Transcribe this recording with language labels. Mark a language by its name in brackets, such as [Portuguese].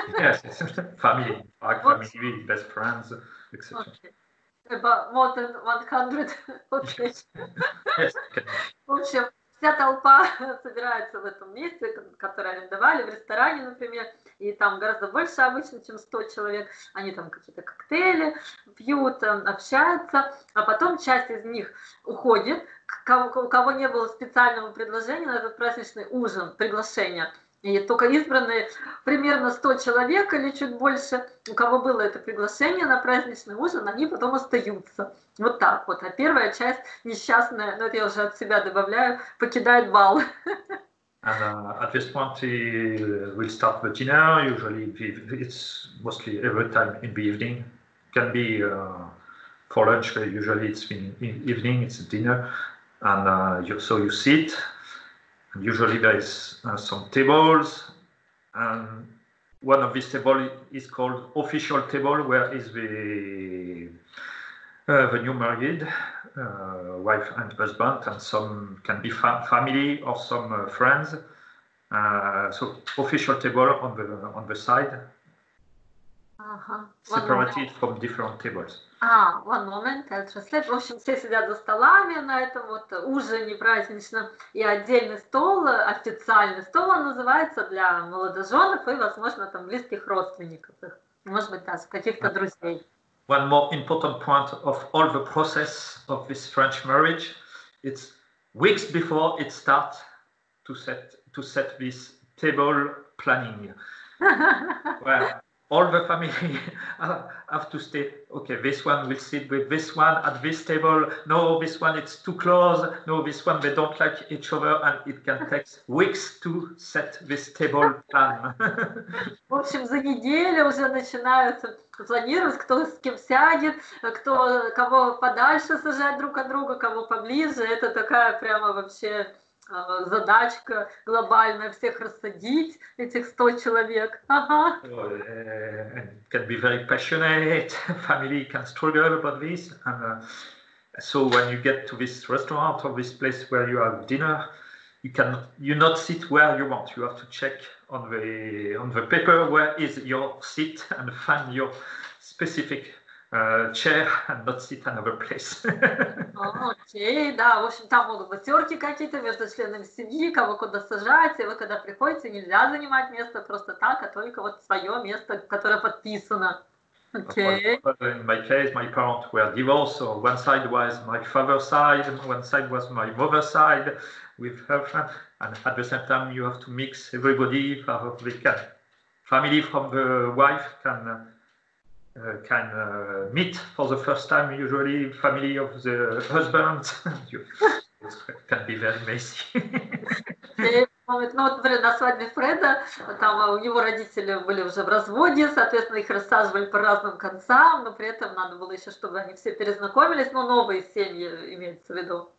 [English] Yes, family, family, best friends, etc. Okay. About more than 100. Okay. Yes. [Russian] В общем, вся толпа собирается в этом месте, которое арендовали, в ресторане, например, и там гораздо больше обычно, чем 100 человек. Они там какие-то коктейли пьют, общаются, а потом часть из них уходит, у кого не было специального предложения на этот праздничный ужин, приглашения. И только избранные примерно 100 человек или чуть больше, у кого было это приглашение на праздничный ужин, они потом остаются. Вот так вот. А первая часть несчастная, ну это я уже от себя добавляю, покидает бал. [English] And at this point, we'll start the dinner. Usually, it's mostly every time in the evening. Can be for lunch. Usually, it's in evening. It's dinner, and so you sit. And usually, there is some tables, and one of these tables is called official table, where is the new married wife and husband, and some can be family or some friends. So official table on the side, separated from different tables. One moment, I'll translate. [Russian] В общем, все сидят за столами на этом вот ужине праздничном, и отдельный стол, официальный стол, он называется для молодоженов и, возможно, там близких родственников, может быть, даже каких-то друзей. [English] one more important point of all the process of this French marriage, it's weeks before it starts to set this table planning. Well, all the family have to stay, okay, this one will sit with this one at this table. No, this one it's too close. No, this one they don't like each other, and it can take weeks to set this table plan. [Russian] В общем, за неделю уже начинаются планировать, кто с кем сядет, кого подальше сажать друг от друга, кого поближе. Это такая прямо вообще задачка глобальная, всех рассадить, этих 100 человек. Ага. [English] It can be very passionate. Family can struggle about this. And so when you get to this restaurant or this place where you have dinner, you not sit where you want. You have to check on the paper where is your seat and find your specific chair and not sit another place. [Russian] Окей, да, в общем, там могут быть терки какие-то между членами семьи, кого куда сажать, и вы когда приходите, нельзя занимать место просто так, а только вот свое место, которое подписано. [English] Okay. In my case, my parents were divorced, so one side was my father's side, one side was my mother's side with her friend, and at the same time you have to mix everybody. Family from the wife can meet for the first time, usually family of the husband. It can be very messy. [Russian] Ну вот, например, на свадьбе Фреда, там у него родители были уже в разводе, соответственно, их рассаживали по разным концам, но при этом надо было еще, чтобы они все перезнакомились, но новые семьи имеется в виду.